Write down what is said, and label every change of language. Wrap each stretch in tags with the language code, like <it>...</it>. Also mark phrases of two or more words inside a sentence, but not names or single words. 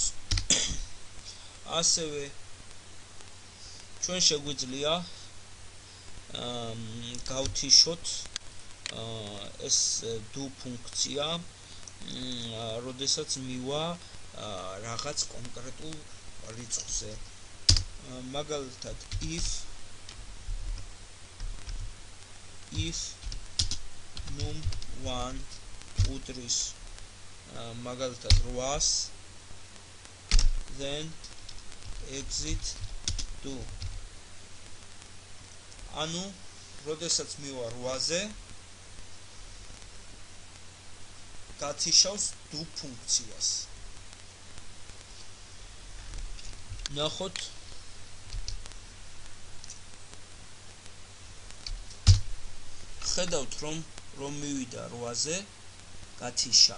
<ka>ასევე ჩვენ შეგვიძლია გავთიშოთ ეს do ფუნქცია, როდესაც მივა რაღაც კონკრეტულ რიცხვზე. მაგალითად</ka> <en>if num 1</en> <ka>უდრის მაგალითად 800</ka> <en>then exit do.</en> <ka>ანუ როდესაც მივა 8-ზე გათიშავს do ფუნქციას. ნახოთ ხედავთ რომ მივიდა 8-ზე გათიშა.</ka>